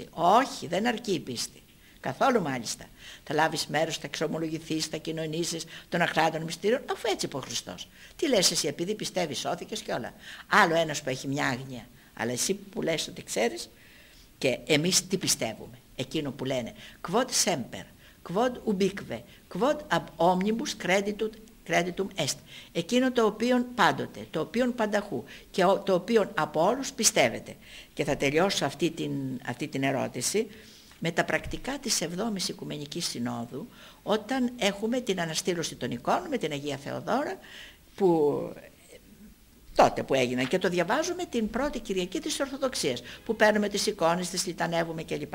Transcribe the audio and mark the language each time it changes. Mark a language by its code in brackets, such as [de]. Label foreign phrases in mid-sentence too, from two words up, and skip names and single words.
[el] Όχι, δεν αρκεί η πίστη. Καθόλου μάλιστα. Θα λάβεις μέρος, θα εξομολογηθείς, θα κοινωνήσεις των αχράντων μυστήριων, αφού έτσι είπε ο Χριστός. Τι λες εσύ, επειδή πιστεύεις, σώθηκες και όλα. Άλλο ένας που έχει μια άγνοια. Αλλά εσύ που λες ότι ξέρεις, και εμείς τι πιστεύουμε? Εκείνο που λένε [la] quod semper, quod ubique, quod ab omnibus creditum est. [el] Εκείνο το οποίο πάντοτε, το οποίο πανταχού και το οποίο από όλους πιστεύετε. Και θα τελειώσω αυτή την ερώτηση με τα πρακτικά της 7ης Οικουμενικής Συνόδου, όταν έχουμε την αναστήλωση των εικόνων με την Αγία Θεοδόρα, τότε που έγιναν, και το διαβάζουμε την πρώτη Κυριακή της Ορθοδοξίας, που παίρνουμε τις εικόνες, τις λιτανεύουμε κλπ.